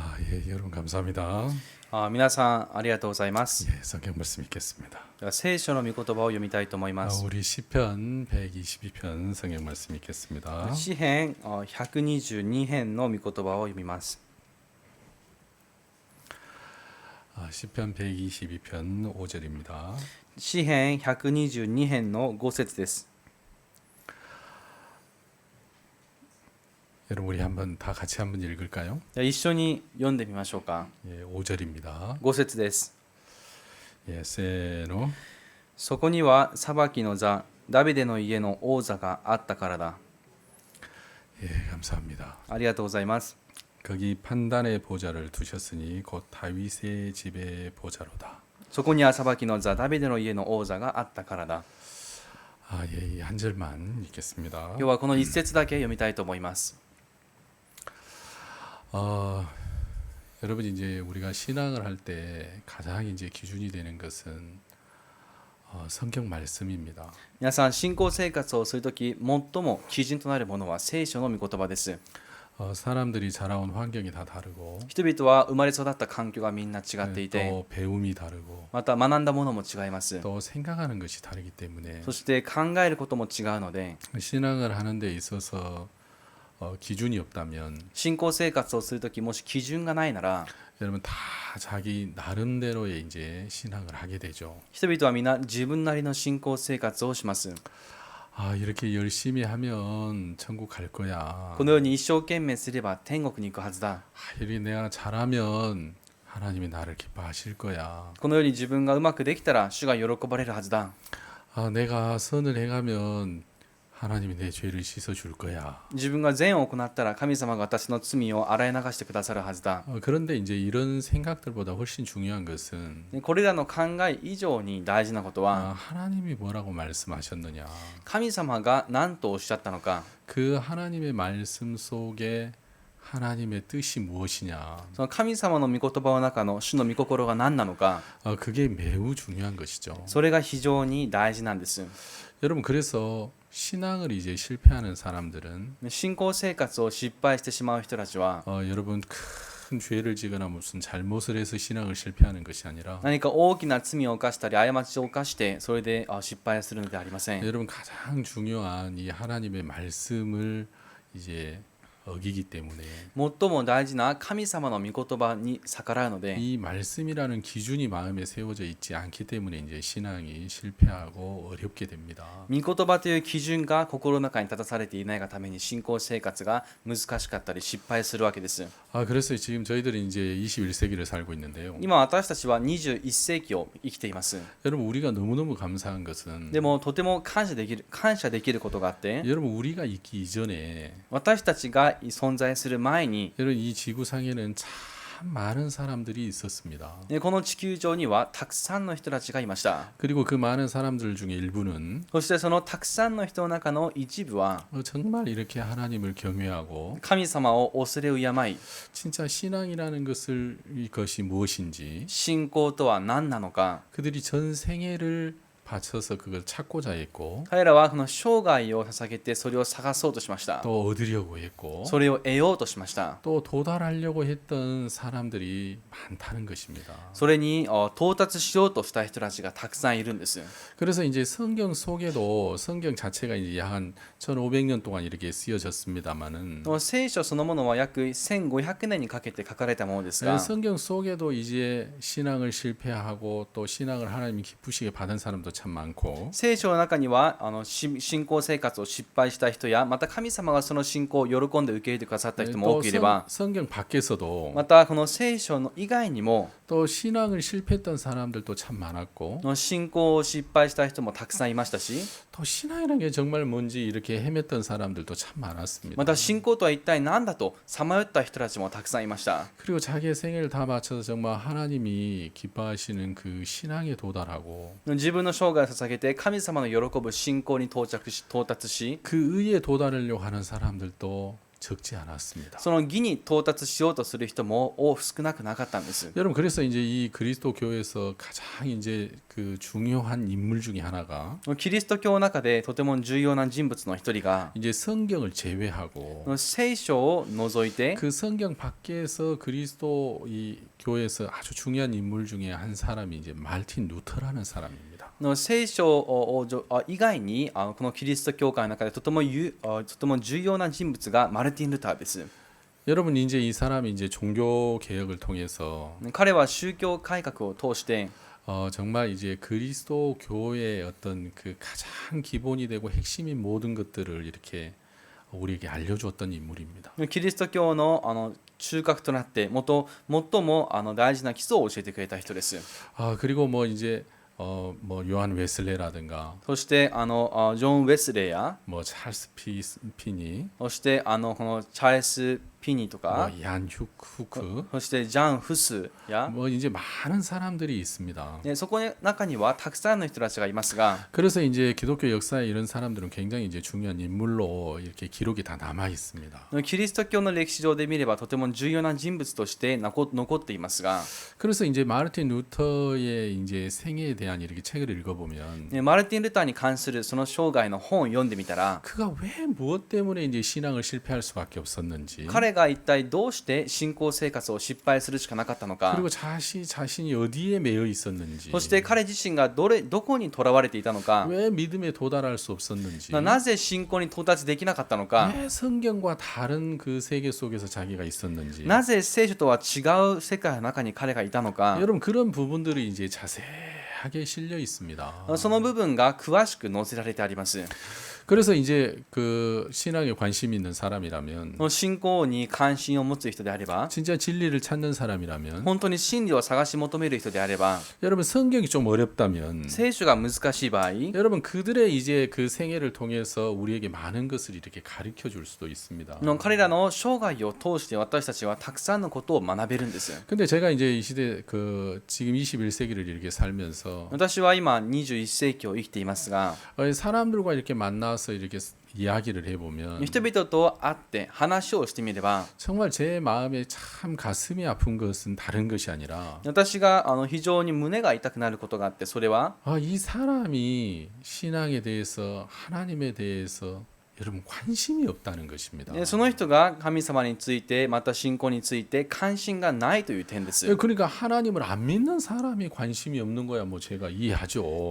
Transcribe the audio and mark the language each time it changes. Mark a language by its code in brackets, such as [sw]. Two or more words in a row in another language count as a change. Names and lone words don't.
[ko] 예, 여러분 감사합니다. [ja] 皆さんありがとうございます。 [ko] 예, 성경 말씀 읽겠습니다. [ja] では聖書の御言葉を読みたいと思います。 [ko] 우리 시편 122편 성경 말씀 읽겠습니다. [ja] 詩編122編の御言葉を読みます。 [ko] 시편 122편 5절입니다. [ja] 詩編122編の5節です。 [ko] 여러분 우리 한번 다 같이 한번 읽을까요? [ja] では一緒に読んでみましょうか。 [ko] 예, 5절입니다. [ja] 5 節です。 [ko] 예, 세노. [ja] そこには裁きの座、ダビデの家の王座があったからだ。 [ko] 예, 감사합니다. [ja] ありがとうございます。 [ko] 거기 판단의 보좌를 두셨으니 곧 다윗의 집의 보좌로다. [ja] そこには裁きの座、ダビデの家の王座があったからだ。 [ko] 예, 이 한 절만 읽겠습니다. [ja] 今日はこの一節だけ読みたいと思います。 [ko] 여러분 이제 우리가 신앙을 할 때 가장 이제 기준이 되는 것은 성경 말씀입니다. [ja] 皆さん信仰生活をするとき最も基準となるものは聖書の御言葉です。 [ko] 사람들이 자라온 환경이 다 다르고 [ja] 人々は生まれ育った環境がみんな違っていて、 [ko] 또 배움이 다르고 [ja] また学んだものも違います。 [ko] 또 생각하는 것이 다르기 때문에 [ja] そして考えることも違うので、 [ko] 신앙을 하는 데 있어서 기준이 없다면 [ja] 信仰生活をするときもし基準がないなら、 [ko] 여러분 다 자기 나름대로의 이제 신앙을 하게 되죠. [ja] 人々はみんな自分なりの信仰生活をします。 [ko] 이렇게 열심히 하면 천국 갈 거야. [ja] このように一生懸命すれば天国に行くはずだ。 [ko] 이렇게 내가 잘하면 하나님이 나를 기뻐하실 거야. [ja] このように自分がうまくできたら主が喜ばれるはずだ。 [ko] 내가 선을 행하면 하나님이 내 죄를 씻어 줄 거야. [ja] 自分が善を行ったら神様が私の罪を洗い流してくださるはずだ。 [ko] 그런데 이제 이런 생각들보다 훨씬 중요한 것은 [ja] これらの考え以上に大事なことは、 [ko] 하나님이 뭐라고 말씀하셨느냐. [ja] 神様が何とおっしゃったのか、 [ko] 그 하나님의 말씀 속에 하나님의 뜻이 무엇이냐. [ja] その神様の御言葉の中の主の御心が何なのか、 [ko] 그게 매우 중요한 것이죠. [ja] それが非常に大事なんです。 [ko] 여러분 그래서 신앙을 이제 실패하는 사람들은 [ja] 信仰生活を失敗してしまう人たちは、 [ko] 여러분 큰 죄를 지거나 무슨 잘못을 해서 신앙을 실패하는 것이 아니라 [ja] 何か大きな罪を犯したり過ちを犯してそれで失敗するのではありません。 [ko] 여러분 가장 중요한 이 하나님의 말씀을 이제 어기기 때문에 [ja] 最も大事な神様の御言葉に逆らうので、 [ko] 이 말씀이라는 기준이 마음에 세워져 있지 않기 때문에 이제 신앙이 실패하고 어렵게 됩니다. [ja] 御言葉という基準が心の中に立たされていないがために信仰生活が難しかったり失敗するわけです。 [ko] 그래서 지금 저희들이 이제 21세기를 살고 있는데요. [ja] 今私たちは21世紀を生きています。 [ko] 여러분 우리가 너무너무 감사한 것은 [ja] でもとても感謝できることがあって、 [ko] 여러분 우리가 있기 이전에 [ja] 私たちが存在する前に、 [ko] 여러분 이 지구상에는 참 많은 사람들이 있었습니다. [ja] この地球上にはたくさんの人たちがいました。 [ko] 그리고 그 많은 사람들 중에 일부는 [ja] そしてそのたくさんの人の中の一部は [ko] 정말 이렇게 하나님을 경외하고 [ja] 神様を恐れ敬い、 [ko] 진짜 신앙이라는 것이 무엇인지 [ja] 信仰とは何なのか、 [ko] 그들이 전 생애를 바쳐서 그걸 찾고자 했고 [ja] 彼らはこの生涯を捧げてそれを探そうとしました。 [ko] 또 얻으려고 했고 [ja] それを得ようとしました。 [ko] 또 도달하려고 했던 사람들이 많다는 것입니다. [ja] それに到達しようとした人たちがたくさんいるんです。 [ko] 그래서 이제 성경 속에도 성경 자체가 이제 한 1500년 동안 이렇게 쓰여졌습니다만은 [ja] 聖書そのものは約1500年にかけて書かれたものですが、 [ko] 성경 속에도 이제 신앙을 실패하고 또 신앙을 하나님이 기쁘시게 받은 사람도 참 많고 [ja] 聖書の中には信仰生活を失敗した人や、また神様がその信仰を喜んで受け入れてくださった人も多くいれば、 [ko] 성경 밖에서도 [ja] またこの聖書の以外にも [ko] 또 신앙을 실패했던 사람들도 참 많았고 [ja] 信仰を失敗した人もたくさんいましたし、 [ko] 또 신앙이라는 게 정말 뭔지 이렇게 헤맸던 사람들도 참 [ja] ま [ko] 많았습니다. [ja] た信仰とは一体何だとさまよった人たちもたくさんいました。 [ko] 그리고 자기의 생애를 다 바쳐서 정말 하나님이 기뻐하시는 그 신앙에 도달하고 [ja] 自分の生涯を捧げて神様の喜ぶ信仰に到達し、 [ko] 그 의에 도달하려고 하는 사람들도 적지 않았습니다. [ja] その義に到達しようとする人も少なくなかったんです。 [ko] 여러분 그래서 이제 이 그리스도 교회에서 가장 이제 그 중요한 인물 중에 하나가 [ja] キリスト教の中でとても重要な人物の一人が [ko] 이제 성경을 제외하고 [ja] 聖書を除いて [ko] 그 성경 밖에서 그리스도 이 교회에서 아주 중요한 인물 중에 한 사람이 이제 마르틴 루터라는 사람입니다. [ja] 聖書を以外にこのキリスト教会の中でとても重要な人物がマルティン・ルターです。 [ko] 여러분 이제 이 사람이 이제 종교 개혁을 통해서 [ja] 彼は宗教改革を通して [ko] 정말 이제 그리스도 교회의 어떤 그 가장 기본이 되고 핵심인 모든 것들을 이렇게 우리에게 알려주었던 인물입니다. [ja] キリスト教の中核となって最も大事な基礎を教えてくれた人です。 [ko] 그리고 뭐 이제 뭐 요한 웨슬레라든가 [ja] そしてジョン・ウェスレーや [ko] 뭐 찰스 피니 [ja] そしてこのチャールス・ピニと [ko] 뭐 [ja] か [ko] 얀 후크 [ja] そしてジャン・フスや [ko] 뭐 이제 많은 사람들이 있습니다. [ja] そこの中にはたくさんの人たちがいますが [ko] 그래서 이제 기독교 역사에 이런 사람들은 굉장히 이제 중요한 인물로 이렇게 기록이 다 남아 있습니다. [ja] キリスト教の歴史上で見ればとても重要な人物として残っていますが [ko] 그래서 이제 마르틴 루터의 이제 생애에 대한 이렇게 책을 읽어보면 [ja] マルティン・ルターに関するその生涯の本を読んでみたら [ko] 그가 왜 무엇 때문에 이제 신앙을 실패할 수밖에 없었는지 [ja] 彼が一体どうして信仰生活を失敗するしかなかったのか [ko] 그리고 자신이 어디에 매여 있었는지 [ja] そして彼自身がどこにとらわれていたのか [ko] 왜 믿음에 도달할 수 없었는지 [ja] なぜ信仰に到達できなかったのか [ko] 왜 성경과 다른 그 세계 속에서 자기가 있었는지 [ja] なぜ聖書とは違う世界の中に彼がいたのか [ko] 여러분 그런 부분들이 이제 자세하게 실려 있습니다. [ja] その部分が詳しく載せられてあります [ko] 그래서 이제 그 신앙에 관심 있는 사람이라면 [ja] 信仰に関心を持つ人であれば [ko] 진짜 진리를 찾는 사람이라면 [ja] 本当に真理を探し求める人であれば [ko] 여러분 성경이 좀 어렵다면 [ja] 聖書が難しい場合 [ko] 여러분 그들의 이제 그 생애를 통해서 우리에게 많은 것을 이렇게 가르쳐 줄 수도 있습니다. [ja] 彼らの生涯を通して私たちはたくさんのことを学べるんです [ko] 근데 제가 이제 이 시대 그 지금 21세기를 이렇게 살면서 [ja] 私は今21世紀を生きていますが [ko] 사람들과 이렇게 만나서 이렇게 이야기를 해보면 [ja] 人々と会って話をしてみれば [ko] 정말 제 마음에 참 가슴이 아픈 것은 다른 것이 아니라 [ja] 私が非常に胸が痛くなることがあってそれは [ko] 이 사람이 신앙에 대해서 하나님에 대해서 여러분 관심이 없다는 것입니다. [ja] その人が神様についてまた信仰について関心がないという点です [ko] 그러니까 하나님을 안 믿는 사람이 관심이 없는 거야 뭐 제가 이해하죠.